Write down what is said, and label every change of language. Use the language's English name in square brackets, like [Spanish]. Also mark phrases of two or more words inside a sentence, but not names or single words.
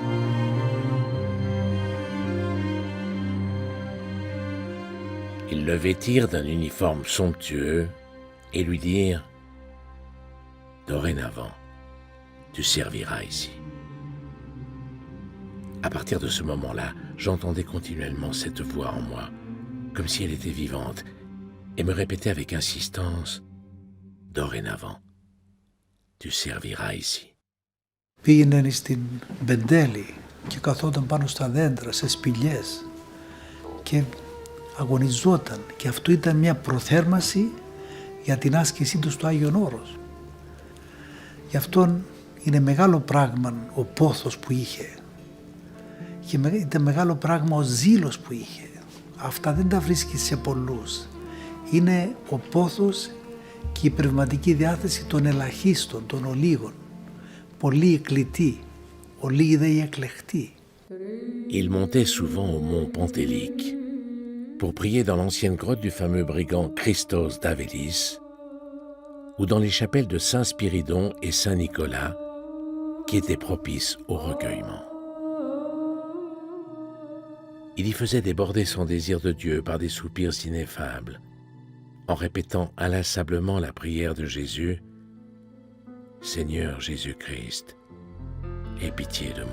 [French] Ils le vêtirent d'un uniforme somptueux et lui dirent « Dorénavant, tu serviras ici. » À partir de ce moment-là, j'entendais continuellement cette voix en moi, comme si elle était vivante, et me répétait avec insistance « Dorénavant, tu serviras ici. » [Greek] Πήγαινε στην Μπεντέλη και καθόταν πάνω στα δέντρα, σε σπηλιές και αγωνιζόταν, και αυτό ήταν μια προθέρμαση για την άσκησή του στο Άγιον Όρος. Γι' αυτόν είναι μεγάλο πράγμα ο πόθος που είχε και ήταν μεγάλο πράγμα ο ζήλος που είχε. Αυτά δεν τα βρίσκεις σε πολλούς. Είναι ο πόθος και η πνευματική διάθεση των ελαχίστων, των ολίγων. Πολλοί εκλητοί, ολίγοι δε οι εκλεχτοί. [French] Il montait souvent au mont Pentélique pour prier dans l'ancienne grotte du fameux brigand Christos d'Avélis ou dans les chapelles de Saint Spiridon et Saint Nicolas qui étaient propices au recueillement. Il y faisait déborder son désir de Dieu par des soupirs ineffables, en répétant inlassablement la prière de Jésus « Seigneur Jésus-Christ, aie pitié de moi.